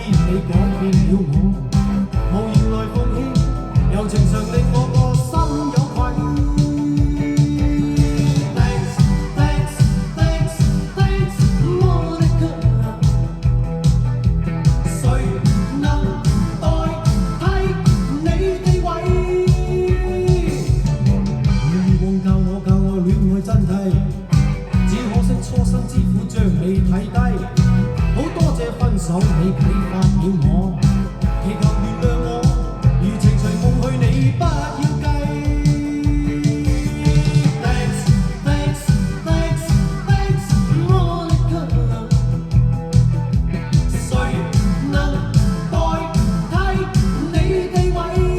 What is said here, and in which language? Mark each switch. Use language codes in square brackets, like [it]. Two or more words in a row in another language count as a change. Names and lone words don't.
[yue] 你改變了我，無言來奉獻，柔情常令我個心有愧。 [en] Thanks, thanks, thanks, thanks, [yue] Monica。誰能代替你地位？以往教我戀愛真諦，只可惜初生之虎將你睇低。好多謝分手你啟發了我，祈求原諒我，如情隨夢去你不要計。 [en] Thanks, thanks, thanks, thanks, [yue] Monica。誰能代替你地位？